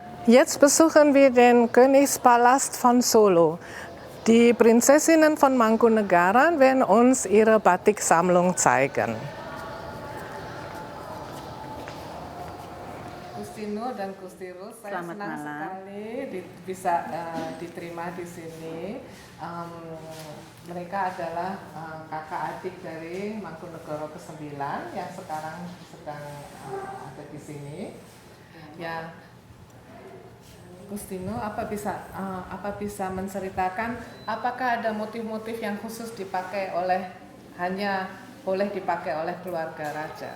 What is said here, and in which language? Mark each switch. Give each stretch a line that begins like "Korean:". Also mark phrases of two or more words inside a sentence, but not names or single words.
German: Jetzt besuchen wir den Königspalast von Solo. Die Prinzessinnen von Mangkunegaran werden uns ihre Batiksammlung zeigen.
Indonesian: Gustino dan Gusti Rus, saya Selamat senang malam. sekali bisa diterima di sini. Mereka adalah kakak adik dari Mangkunegara ke-9 yang sekarang sedang ada di sini. Ya, Gustino, apa bisa menceritakan apakah ada motif-motif yang khusus hanya boleh dipakai oleh keluarga raja?